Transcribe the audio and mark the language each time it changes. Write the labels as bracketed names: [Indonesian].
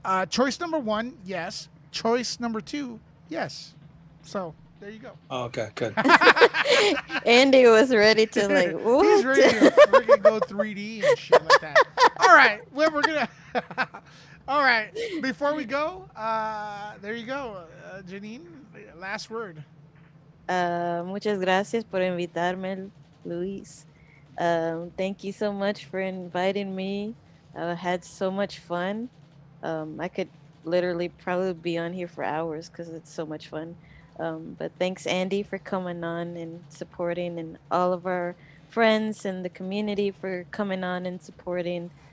[English] Choice number 1, yes. Choice number 2, yes. So there you go. Oh, okay, good. Andy was ready to like, what? He's ready to freaking go 3D and shit like that. All right, well, we're gonna. All right, before we go, there you go, Jeanine. Last word. [Spanish] Muchas gracias por invitarme, Luis. [English] Thank you so much for inviting me. I had so much fun. I could literally probably be on here for hours because it's so much fun. But thanks, Andy, for coming on and supporting, and all of our friends and the community for coming on and supporting.